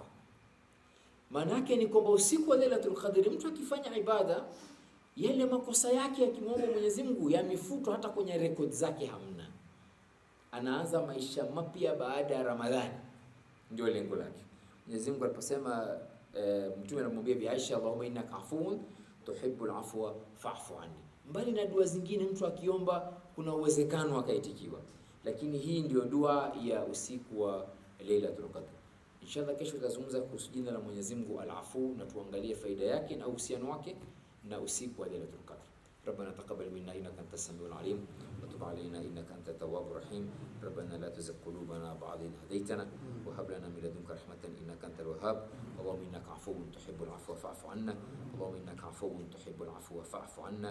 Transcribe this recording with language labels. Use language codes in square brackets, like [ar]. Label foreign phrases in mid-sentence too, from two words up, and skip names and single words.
[sw] Maana yake ni kwamba usiku wa Lailatul Qadr mtu akifanya ibada, yale makosa yake akimwomba Mwenyezi Mungu yamefutwa, hata kwenye record zake hamna. Anaanza maisha mapya baada ya Ramadhani, ndio lengo lake. Mwenyezi Mungu aliposema, Mtume anamwambia Bi Aisha, [ar] اللهم إنك عفو تحب العفو فاعف عني. [sw] Mbali na dua zingine mtu akiomba kuna uwezekano akaitikiwa, lakini hii ndio dua ya usiku wa Lailatul Qadr. Inshallah kesho tutazungumza kuhusu jina la Mwenyezi Mungu Al-Afu na tuangalie faida yake na uhusiano wake na usiku wa Lailatul Qadr. [ar] ربنا تقبل منا انك انت السميع العليم وتب علينا انك انت التواب الرحيم. ربنا لا تزغ قلوبنا بعد إذ هديتنا وهب لنا من لدنك رحمة انك انت الوهاب. اللهم انك عفو تحب العفو فاعف عنا. اللهم انك عفو تحب العفو فاعف عنا.